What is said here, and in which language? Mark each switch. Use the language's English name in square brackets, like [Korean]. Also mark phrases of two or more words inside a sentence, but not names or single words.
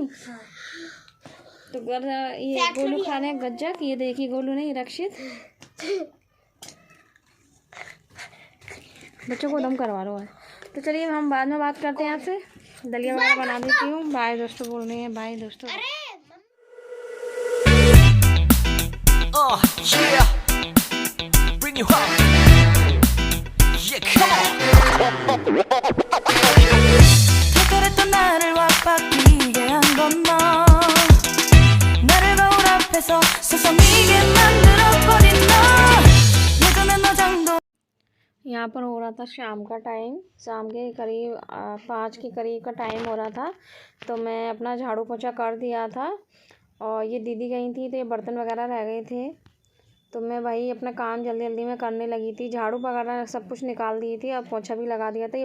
[Hindi] तो ये गोलू खा रहे हैं गजक, ये देखिए गोलू नहीं रक्षित। बच्चों को दम करवा लो है। तो चलिए हम बाद में बात करते हैं आपसे, दलिया वगैरह बना देती हूँ। बाय दोस्तों बोल रहे हैं, बाय दोस्तों। [Korean] 특별했던 나를 왁박이게 한 건 너 나를 거울 앞에서 세상이게 만들어버린 너 예전에 너 정도। [Hindi] यहाँ पर हो रहा था शाम का टाइम, शाम के करीब 5 के करीब का टाइम हो रहा था। तो मैं अपना झाड़ू पोछा कर दिया था और ये दीदी गई थी तो ये बर्तन वगैरह रह गए थे। तो मैं वही अपना काम जल्दी जल्दी में करने लगी थी, झाड़ू वगैरह सब कुछ निकाल दी थी और पोछा भी लगा दिया था।